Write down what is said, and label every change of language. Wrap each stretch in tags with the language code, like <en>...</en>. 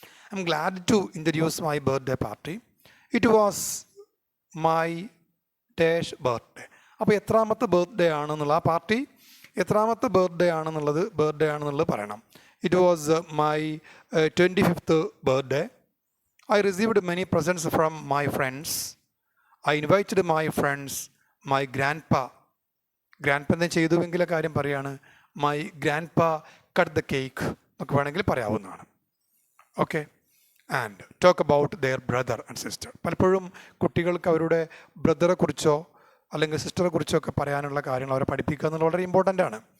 <en>I'm glad to introduce my birthday party. It was my dash birthday.</en> <ml>അപ്പോൾ എത്രാമത്തെ birthday ആണെന്നുള്ള ആ party എത്രാമത്തെ ബർത്ത്ഡേ ആണെന്നുള്ളത് പറയണം.</ml> <en>It was my 25th birthday. I received many presents from my friends. I invited my friends. My grandpa</en> <ml>എന്താ ചെയ്തുവെങ്കിലെ കാര്യം പറയാണ്.</ml> <en>my grandpa cut the cake</en> <ml>എന്നൊക്കെ വേണമെങ്കിൽ പറയാവുന്നതാണ്.</ml> <en>Okay, and talk about their brother and sister.</en> <ml>പലപ്പോഴും കുട്ടികൾക്ക് അവരുടെ ബ്രദറെ കുറിച്ചോ അല്ലെങ്കിൽ സിസ്റ്ററെ കുറിച്ചോ ഒക്കെ പറയാനുള്ള കാര്യങ്ങൾ അവരെ പഠിപ്പിക്കുക എന്നുള്ളത് വളരെ ഇമ്പോർട്ടൻ്റ് ആണ്.</ml>